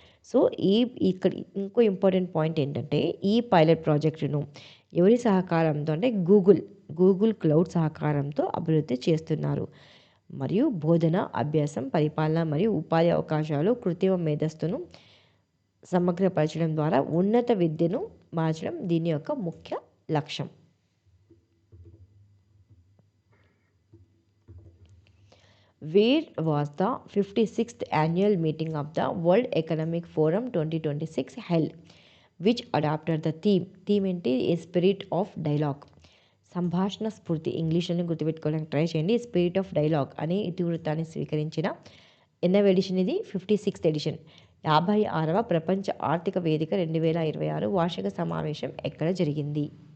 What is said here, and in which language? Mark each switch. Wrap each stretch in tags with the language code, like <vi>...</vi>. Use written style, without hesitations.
<te>So ఇక్కడ ఇంకో important point ఏంటంటే ఈ పైలట్ ప్రాజెక్టును ఎవరి సహకారంతో అంటే గూగుల్ క్లౌడ్ సహకారంతో అభివృద్ధి చేస్తున్నారు. మరియు బోధన, అభ్యాసం, పరిపాలన మరియు ఉపాధి అవకాశాలు కృత్రిమ మేధస్సును సమగ్రపరచడం ద్వారా ఉన్నత విద్యను మార్చడం దీని యొక్క ముఖ్య లక్ష్యం.</te> <en>Where was the 56th annual meeting of the World Economic Forum 2026 held, which adopted the theme ఏంటి spirit of dialogue.</en> <te>సంభాషణ స్ఫూర్తి ఇంగ్లీష్లోనే గుర్తుపెట్టుకోవడానికి ట్రై చేయండి. స్పిరిట్ ఆఫ్ డైలాగ్ అనే ఇతివృత్తాన్ని స్వీకరించిన ఎన్నవ ఎడిషన్ ఇది? 56th edition. 56వ ప్రపంచ ఆర్థిక వేదిక 2026 వార్షిక సమావేశం ఎక్కడ జరిగింది?</te>